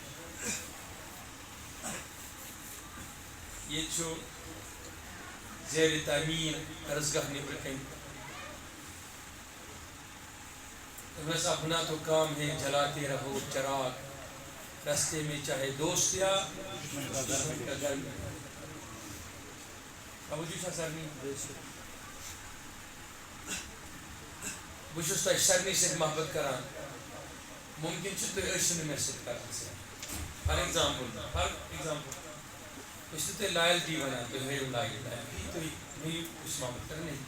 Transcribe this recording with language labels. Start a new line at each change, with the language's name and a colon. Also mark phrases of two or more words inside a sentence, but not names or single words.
Kashmiri: یہ چھو زیر تعمیر عرضگاہ نیبر کن بس
Urdu: اپنا تو کام ہے جلاتے رہو چراغ راستے میں چاہے دوست یا دشمن کا گھر میں
Kashmiri: توجہ چھا سارنی بہٕ چھُس تۄہہِ سارنٕے سۭتۍ محبت کران ممکن چھُ تُہۍ ٲسِو نہٕ مےٚ سۭتۍ کران
English: for example
Kashmiri: أسۍ چھِ تۄہہِ لایلٹی وَنان تُہۍ ہٲیِو لایلٹی تُہۍ مٔنِو أسۍ محبت کران